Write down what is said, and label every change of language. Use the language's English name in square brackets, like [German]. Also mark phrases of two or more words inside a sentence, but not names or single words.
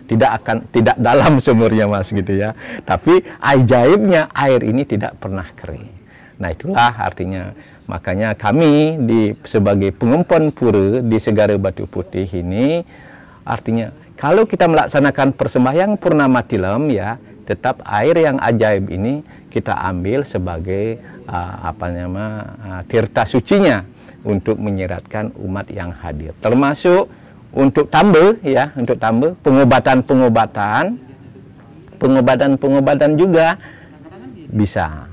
[Indonesian] Tidak dalam sumurnya, Mas, gitu ya. Tapi ajaibnya air ini tidak pernah kering. Nah itulah artinya, makanya kami sebagai pengumpul pura di Segara Batu Putih ini, artinya kalau kita melaksanakan persembahyang purnama tilem ya, tetap air yang ajaib ini kita ambil sebagai tirta sucinya untuk menyiratkan umat yang hadir, termasuk untuk tambah ya, untuk tambah pengobatan juga bisa.